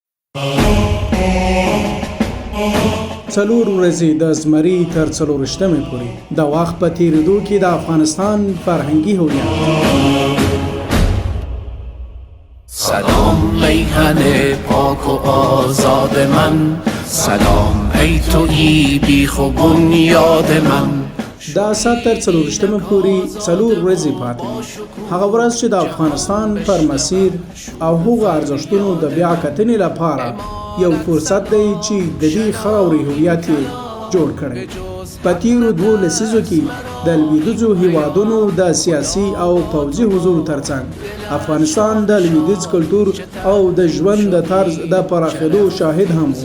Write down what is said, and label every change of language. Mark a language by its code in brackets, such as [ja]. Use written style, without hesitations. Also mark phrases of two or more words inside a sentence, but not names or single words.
[ps] څلور ورځې د زمري تر څلورشتمې پورې د وخت په تېرېدو کې د افغانستان فرهنګي هویت. [fa] سلام میهن پاک و آزاد من، سلام ای تویی بیخ و بنیاد من. [ps] دا سات تر څلورشتمې پورې څلور ورځې پاتې هغه ورځ چې د افغانستان پر مسیر او هغو ارزښتونو د بیا کتنې لپاره یو فرصت دی چې د دې خاورې هویت یې جوړ کړی. په تېرو 2 لسیزو کې د لویدیځو هیوادونو د سیاسي او پوځي حضور ترڅنګ افغانستان د لویدیځ کلتور او د ژوند د طرز د پراخېدو شاهد هم و.